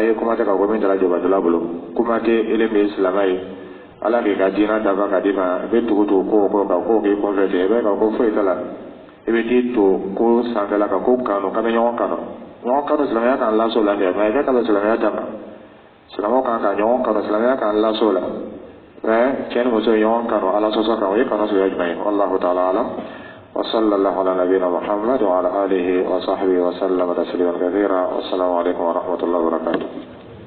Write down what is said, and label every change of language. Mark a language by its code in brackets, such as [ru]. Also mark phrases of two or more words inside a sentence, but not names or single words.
[bm] ye kuma tɛ ka ko min tala jɔbatɔla bolo kuma tɛ ele min ye silamɛ ye ala k'i ka diinɛ dafa ka d'i ma i bɛ tugu tugu ko o kan ko k'i kɔfɛ ten i bɛ ka ko foyi t'a la i bɛ t'i to ko sanfɛla kan ko kanu k'a bɛ ɲɔgɔn kanu silamɛya kan laso la dɛ mais i ka kan silamɛya dama silamɛw kan ka ɲɔgɔn kanu silamɛya kan laso la mais cɛ ni muso ye ɲɔgɔn kanu ala sɔsɔ kan o ye kanu suguya jumɛn ye [ar] والله تعالى أعلم وصلى الله على نبينا محمد وعلى آله وصحبه وسلم تسليما كثيرا. والسلام عليكم ورحمة الله وبركاته.